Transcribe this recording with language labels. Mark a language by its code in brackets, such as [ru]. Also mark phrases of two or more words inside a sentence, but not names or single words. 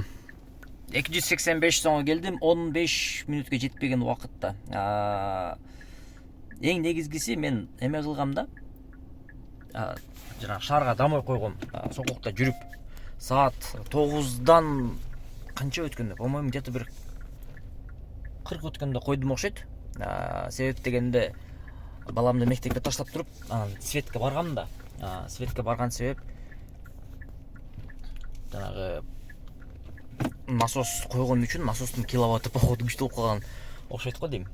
[ky] 285 сомго келдим, 15 мүнөткө жетпеген убакытта. Эң негизгиси мен эме кылгам да. Жана шаарга дамой койгом. Сококто жүрүп саат 9-дан канча өткөндө, [ru] по-моему, где-то [ky] бир 40 өткөндө койдум окшойт. Себеп дегенде баламды мектепке таштап туруп, светке баргам да. Светке барган себеп жанагы насос койгон үчүн насостун киловатты походу күчтүү болуп калган окшойт го дейм.